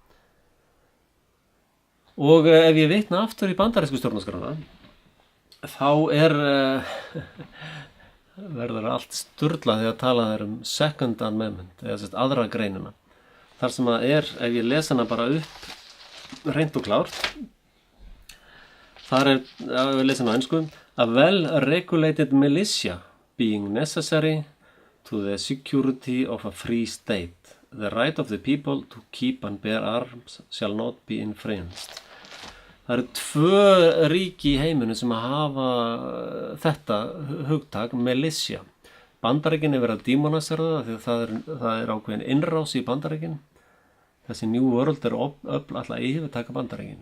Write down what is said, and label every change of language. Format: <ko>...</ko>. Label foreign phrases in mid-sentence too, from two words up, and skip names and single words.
<is>Og ef ég vitna aftur í bandarísku stjórnarskrána, þá verður allt sturlað þegar talað um Second Amendment, eða aðra greinina. Þar sem að ef ég lesa hana bara upp hreint og klárt, þar ef ég lesa hana á ensku,</is> <en>a well-regulated militia being necessary to the security of a free state. The right of the people to keep and bear arms shall not be infringed.</en> <is>Það eru 2 ríki í heiminu sem að hafa þetta hugtak, militia. Bandaríkin er verið að demonisera það, því það er ákveðin innrás í Bandaríkin. Þessi New World er alltaf yfirtaka Bandaríkin.</is>